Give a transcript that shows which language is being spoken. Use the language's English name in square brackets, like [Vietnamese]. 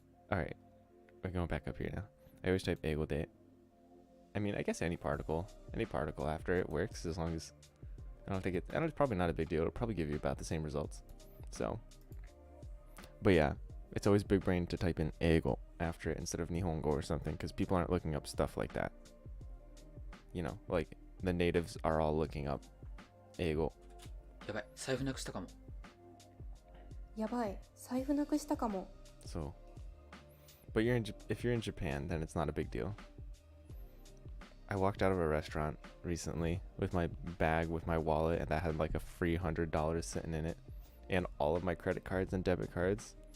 [English] Alright, we're going back up here now. I always type eigo de. I mean, I guess any particle after it works as long as it's probably not a big deal. It'll probably give you about the same results. So, but yeah, it's always big brain to type in eigo after it instead of nihongo or something because people aren't looking up stuff like that. You know, like the natives are all looking up eigo. [Japanese] やばい、財布なくしたかも。やばい、財布なくしたかも。 [English] So, but if you're in Japan, then it's not a big deal. I walked out of a restaurant recently with my bag with my wallet and that had like a free $100 sitting in it and all of my credit cards and debit cards.